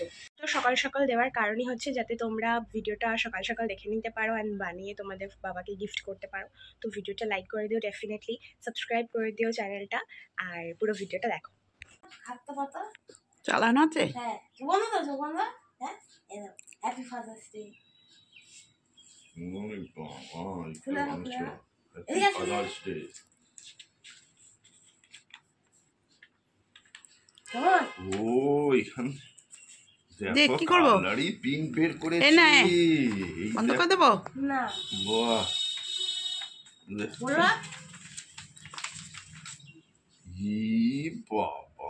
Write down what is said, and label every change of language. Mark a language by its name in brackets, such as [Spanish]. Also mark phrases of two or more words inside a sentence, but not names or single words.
[Bangla] তো সকাল সকাল দেওয়ার কারণই হচ্ছে যাতে তোমরা ভিডিওটা সকাল সকাল দেখে নিতে পারো অ্যান্ড বানিয়ে তোমাদের বাবাকে গিফট করতে পারো। তো ভিডিওটা লাইক করে দিও, ডেফিনেটলি সাবস্ক্রাইব করে দিও চ্যানেলটা, আর পুরো ভিডিওটা দেখো। হাতটা পাতা চালানো আছে? হ্যাঁ বন্ধ দাও বন্ধ। হ্যাঁ [English] Happy Father's Day. [Russian] Ой, бабай, Куда, прям куда? всё. Иди [English] Happy [Russian] сюда. [English] Father's Day. [Bangla] কেমন? ও এখানে দেখ, দেখো কি করবো? কালারই পিন বের করেছি। এই নে, এই বন্ধ দেখো। করে দেবো? না বাহ, বলো ই বাবা,